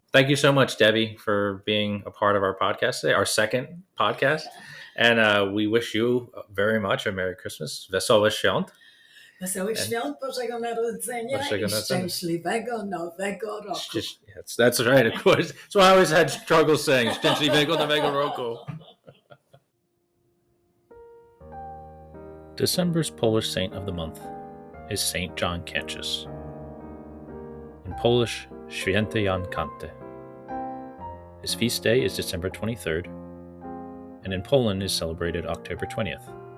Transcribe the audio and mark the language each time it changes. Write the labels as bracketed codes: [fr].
[en] Thank you so much, Debbie, for being a part of our podcast today, our second podcast. And we wish you very much a Merry Christmas. [pl] Wesołe Świąt. Wesołych Świąt Bożego Narodzenia i szczęśliwego Nowego Roku. [en] Yes, that's right, of course. So I always had trouble saying [pl] szczęśliwego Nowego Roku. [en] December's Polish saint of the month is Saint John Cantius. In Polish, Święty Jan Kanty. His feast day is December 23rd, and in Poland is celebrated October 20th.